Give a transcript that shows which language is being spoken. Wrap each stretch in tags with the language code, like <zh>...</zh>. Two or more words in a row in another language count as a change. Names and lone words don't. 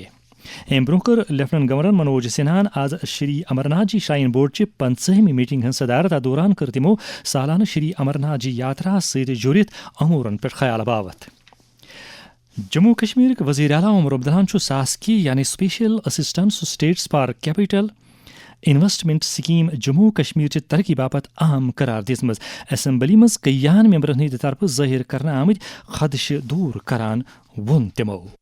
<ks>امہِ برونٛہہ کٔر لیفٹنٹ گورنر منوج سنہاہن آز شری امرناتھ جی شراین بورڈچہِ 50ہمہِ میٹنگ ہٕنٛز صدارت. اتھ دوران کٔر تِمو سالانہٕ شری امرناتھ جی یاتراہس سۭتۍ جُڑِتھ اموٗرن پٮ۪ٹھ خیال باوت. جموں کشمیرٕکۍ وزیر اعلیٰ عمر عبداللہن چھُ ساسکی یعنی سپیشل اسسٹنس سٹیٹس فار کیپٹل انویسٹمنٹ سکیٖم جموں کشمیرچہِ ترقی باپتھ اہم قرار دِژمٕژ. اسمبلی منٛز کٔیہن ممبرن ہٕنٛدِ طرفہٕ ظٲہر کرنہٕ آمٕتۍ خدشہٕ دوٗر کران ووٚن تِمو</ks>